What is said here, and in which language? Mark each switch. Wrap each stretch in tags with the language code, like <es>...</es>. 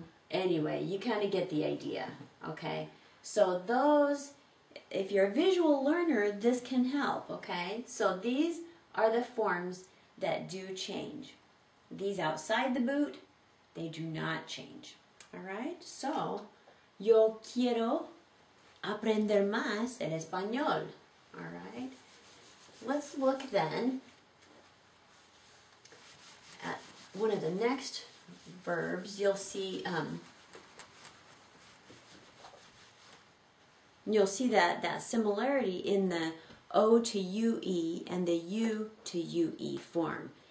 <en>Anyway, you kind of get the idea. Okay, so those, if you're a visual learner, this can help, okay? So these are the forms that do change. These outside the boot, they do not change, all right?</en> <es>So, yo quiero aprender más el español, all right?</es> <en>Let's look then at one of the next verbs. You'll see that similarity in the O to UE and the U to UE form.</en>